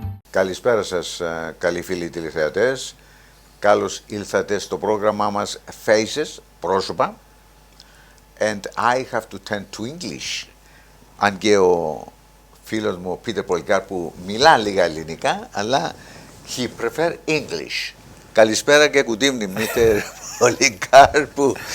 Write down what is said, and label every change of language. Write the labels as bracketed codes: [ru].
[el] Καλησπέρα σας, καλοί φίλοι τηλεθεατές. Καλώς ήλθατε στο πρόγραμμά μας Faces, πρόσωπα. [en] And I have to turn to English. [el] Αν και ο φίλος μου, ο Peter Polycarpou, μιλά λίγα ελληνικά, αλλά [en] he prefer English. [el] Καλησπέρα και [en] good evening, [el] Peter Polycarpou.